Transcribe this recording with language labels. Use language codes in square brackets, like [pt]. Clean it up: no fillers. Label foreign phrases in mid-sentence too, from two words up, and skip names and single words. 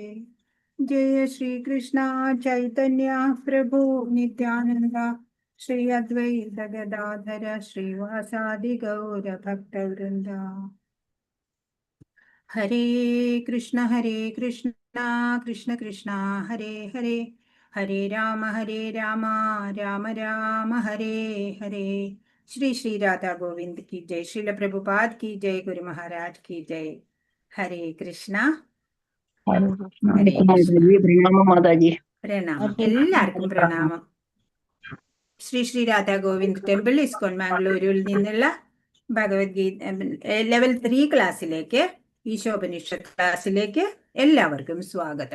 [sa] ജയ ശ്രീകൃഷ്ണ ചൈതന്യ പ്രഭു നിത്യാനന്ദ ശ്രീ അദ്വൈത ഗദാധര ശ്രീവാസാദി ഗൗര ഭക്തവൃന്ദ. ഹരേ കൃഷ്ണ കൃഷ്ണ കൃഷ്ണ ഹരേ ഹരേ ഹരേ രാമ രാമ രാമ ഹരേ ഹരേ. [hi] ശ്രീ ശ്രീ രാധാ ഗോവിന്ദ് की जय. श्रील प्रभुपाद की जय. गुरु महाराज की जय. हरे कृष्ण. [ml] പ്രണാമം മാതാജി. പ്രണാമം, എല്ലാവർക്കും പ്രണാമം. ശ്രീ ശ്രീ രാധാ ഗോവിന്ദ് ടെമ്പിൾ ഇസ്കോൺ മാംഗ്ലൂരിൽ നിന്നുള്ള ഭഗവത്ഗീത ലെവൽ 3 ക്ലാസ്സിലേക്ക്, ഈശോപനിഷത്ത് ക്ലാസ്സിലേക്ക് എല്ലാവർക്കും സ്വാഗതം.